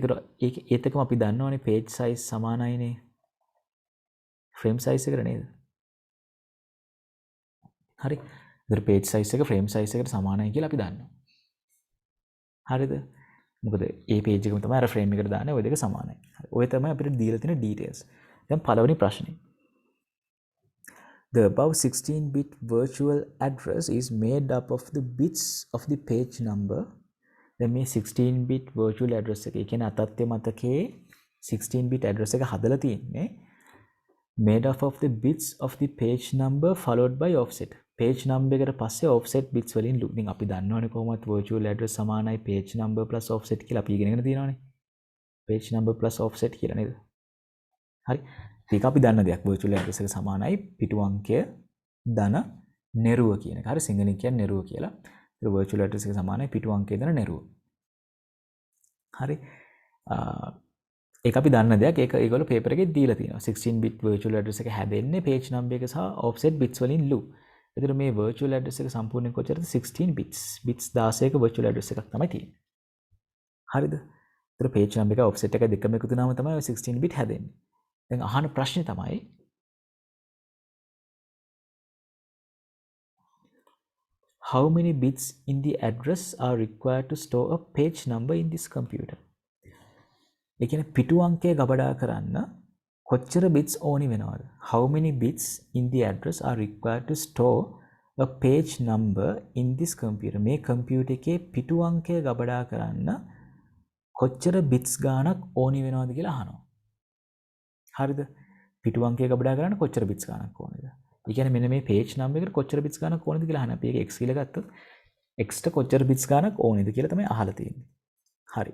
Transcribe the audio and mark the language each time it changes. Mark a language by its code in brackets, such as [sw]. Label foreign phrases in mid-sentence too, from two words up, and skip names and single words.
[si] ඒතර ඒත් එකම අපි දන්නවනේ [en] page size [si] සමානයිනේ [en] frame size [si] එකට නේද? හරි. ඒතර [en] page size [si] එක [en] frame size [si] එකට සමානයි කියලා අපි දන්නවා. හරිද? මොකද ඒ page එකම තමයි අර frame එකට දාන්නේ ඔය දෙක සමානයි. හරි. ඔය තමයි අපිට දීලා තියෙන details. දැන් පළවෙනි ප්‍රශ්නේ. [en] The above 16-bit virtual address is made up of the bits of the page number. [si] දැන් මේ [en] 16-bit virtual address [si] එක, ඒ කියන්නේ අතත්ය මතකයේ [en] 16-bit address [si] එක හදලා තියෙන්නේ [en] made up of the bits of the page number followed by offset. page number [si] එකට පස්සේ [en] offset bits [si] වලින් ලු. ඉතින් අපි දන්නවනේ කොහොමද [en] virtual address [si] සමානයි [en] page number plus offset [si] කියලා අපි ඉගෙනගෙන තියෙනවනේ. [en] page number plus offset [si] කියලා නේද? හරි. ඒක අපි දන්න දෙයක්. [en] virtual address [si] එක සමානයි පිටු අංකය ධන නෙරුව කියන එක. හරි සිංහලෙන් කියන්නේ නෙරුව කියලා. ඒක [en] virtual address [si] එක සමානයි පිටු අංකය ධන නෙරුව. හරි. ඒක අපි දන්න දෙයක්. ඒක ඒගොල්ලෝ පේපර් එකේ දීලා තියෙනවා. [en] 16 bit virtual address [si] එක හැදෙන්නේ [en] page number [si] එක සහ [en] offset bits [si] වලින් ලු. එතකොට මේ [en] virtual address [si] එක සම්පූර්ණයෙන් කොච්චරද? 16 bits. bits 16ක [en] virtual address [si] එකක් තමයි තියෙන්නේ. හරිද? එතකොට [en] page number [si] එක offset එක දෙකම එකතු වුණාම තමයි ඔය 16 bit හැදෙන්නේ. දැන් අහන ප්‍රශ්නේ තමයි [en] how many bits in the address are required to store a page number in this computer? [si] ඒ කියන්නේ පිටු අංකය ගබඩා කරන්න කොච්චර bits ඕනි වෙනවද? [en] How many bits in the address are required to store a page number in this computer? [si] මේ කම්පියුටර් එකේ පිටු අංකය ගබඩා කරන්න කොච්චර bits ගාණක් ඕනි වෙනවද කියලා අහනවා. හරිද? පිටු අංකය ගබඩා කරන්න කොච්චර bits ගාණක් ඕනද? ඒ කියන්නේ මෙන්න මේ [en] page number [si] එකට කොච්චර bits ගාණක් ඕනද කියලා අහන. අපි ඒක x කියලා ගත්තොත් x ට කොච්චර bits ගාණක් ඕනද කියලා තමයි අහලා තියෙන්නේ. හරි.